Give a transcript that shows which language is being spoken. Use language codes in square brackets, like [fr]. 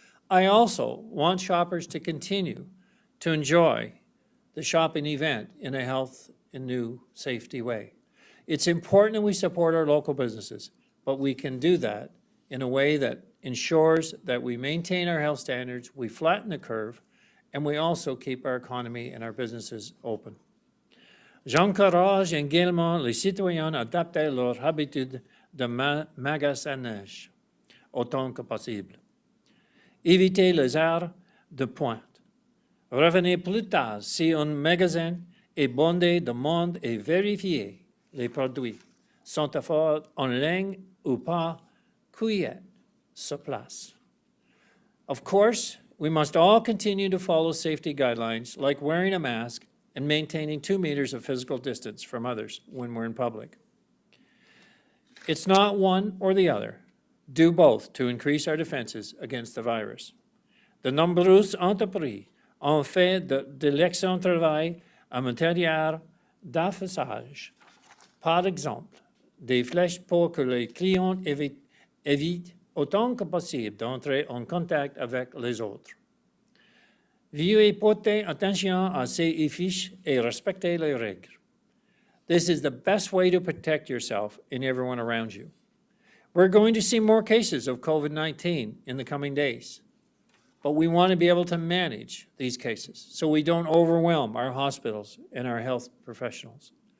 [en] I also want shoppers to continue to enjoy the shopping event in a health and new safety way. It's important that we support our local businesses, but we can do that in a way that ensures that we maintain our health standards, we flatten the curve, and we also keep our economy and our businesses open. [fr] J'encourage également les citoyens à adapter leurs habitudes de magasinage autant que possible. Évitez les heures de pointe. Revenez plus tard si un magasin est bondé de monde et vérifiez les produits sont offerts en ligne ou par courrier sur place. [en] Of course, we must all continue to follow safety guidelines like wearing a mask and maintaining 2 meters of physical distance from others when we're in public. It's not one or the other. Do both to increase our defenses against the virus. [fr] De nombreuses entreprises ont fait de l'excellent travail en matière d'affichage. Par exemple, des flèches pour que les clients évitent autant que possible d'entrer en contact avec les autres. Veuillez porter attention à ces fiches et respecter les règles. [en] This is the best way to protect yourself and everyone around you. We're going to see more cases of COVID-19 in the coming days, but we want to be able to manage these cases so we don't overwhelm our hospitals and our health professionals.